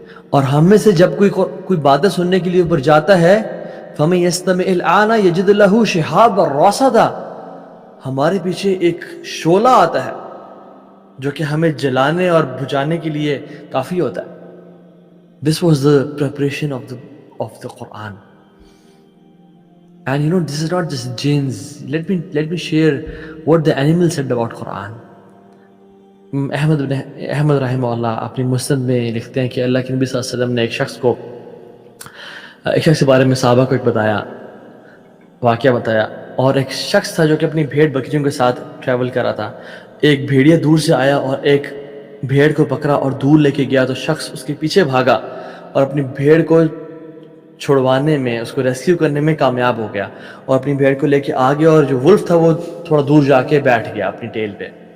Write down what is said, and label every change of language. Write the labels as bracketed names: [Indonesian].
[Urdu] اور ہم میں سے جب کوئی باتیں سننے کے لیے اوپر جاتا ہے [Arabic] فَمَن يَسْتَمِعِ الْآنَ يَجِدْ لَهُ شِهَابًا رَّصَدًا [Urdu] ہمارے پیچھے ایک شعلہ آتا ہے جو کہ ہمیں جلانے اور بجھانے کے لیے کافی ہوتا ہے. [English] This was the preparation of the Quran. And this is not just jinns. Let me share what the animals said about Quran. [Urdu] Ahmad رحمہ اللہ اپنی مسند میں لکھتے ہیں کہ اللہ کے نبی صلی اللہ علیہ وسلم نے ایک شخص کے بارے میں صحابہ کو ایک واقعہ بتایا. اور ایک شخص تھا جو کہ اپنی بھیڑ بکریوں کے ساتھ ٹریول کر رہا تھا. ایک بھیڑیا دور سے آیا اور ایک بھیڑ کو پکڑا اور دور لے کے گیا تو شخص اس کے پیچھے بھاگا اور اپنی بھیڑ کو چھڑوانے میں اس کو ریسکیو کرنے میں کامیاب ہو گیا اور اپنی بھیڑ کو لے کے آ گیا. اور جو ولف تھا وہ تھوڑا دور جا کے بیٹھ گیا اپنی ٹیل پہ.